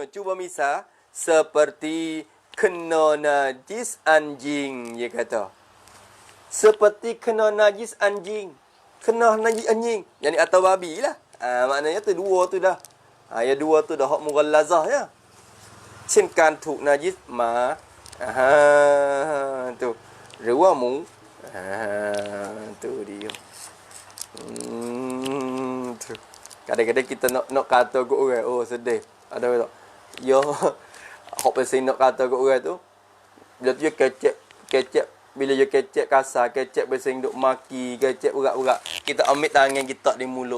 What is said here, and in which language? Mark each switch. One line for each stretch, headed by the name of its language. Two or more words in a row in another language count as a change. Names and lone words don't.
Malay: Cuba misal. Seperti kena najis anjing, dia kata. Seperti kena najis anjing. Kena najis anjing. Yang ni atau babi lah. Maknanya tu dua tu dah. Ya dua tu dah hak mughallazah ya.
Thai: เช่นการถูกนายิสมาtu หรือว่าหมู
Malay: tu dia tu. Kadang-kadang kita nak kata kat orang, oh sedih. Ada tak? Ya, hok pasal nak kata kat orang tu, bila tu dia kecek, bila dia kecek kasar, kecek pasal duk maki, kecek berat-berat, kita ambil tangan kita di mulut.